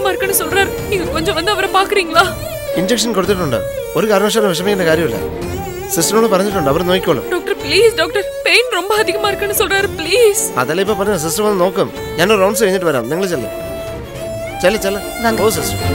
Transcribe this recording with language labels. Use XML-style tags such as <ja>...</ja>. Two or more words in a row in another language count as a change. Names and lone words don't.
<ta>இருக்குன்னு சொல்றாரு. நீங்க கொஞ்சம் வந்து அவரை பாக்குறீங்களா?</ta> <ml>ഇഞ്ചക്ഷൻ കൊടുത്തിട്ടുണ്ട്. ഒരു കാരണവശാലും വിഷമിക്കേണ്ട കാര്യമില്ല. സിസ്റ്ററോട് പറഞ്ഞിട്ടുണ്ട്, അവർ നോക്കിക്കോളും.</ml> <en>doctor please doctor, pain</en> <ta>ரொம்ப அதிகமா இருக்குன்னு சொல்றாரு. ப்ளீஸ்.</ta> <ml>അതല്ലേ ഇപ്പോ പറഞ്ഞ. സിസ്റ്റർ വന്ന് നോക്കും. ഞാൻ ഒരു റൗണ്ട്സ് കഴിഞ്ഞിട്ട് വരാം. നിങ്ങൾ ചെല്ല്. ഓ സിസ്റ്റർ.</ml>